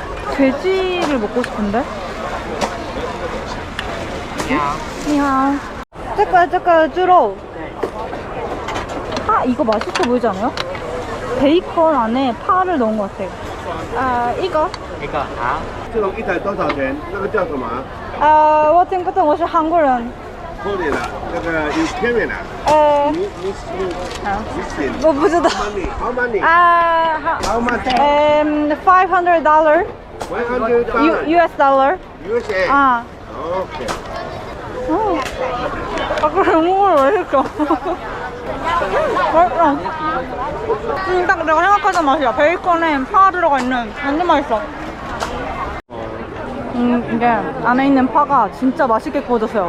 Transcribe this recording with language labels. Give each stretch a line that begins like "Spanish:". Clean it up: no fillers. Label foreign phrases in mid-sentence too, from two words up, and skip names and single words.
Korean: 돼지를 먹고 싶은데? 니하오. 저거 쭈로. 아, 이거 맛있어 보이지 않아요? 베이컨 안에 파를 넣은 것 같아요. 아, 이거?
Chinese: 这种一台多少钱？那个叫什么？啊，我听不懂，我是韩国人。扣你了，那个 Ukrainian 啊？你我不知道。
English: How many? 啊， How much? $500 $100. US dollar. USA.
Korean: 아,
English: Okay.
Korean: 아까 영어를 왜 했어? 맛있어. 딱 내가 생각하던 맛이야. 베이컨에 파 들어가 있는 완전 맛있어. 이게 안에 있는 파가 진짜 맛있게 구워졌어요.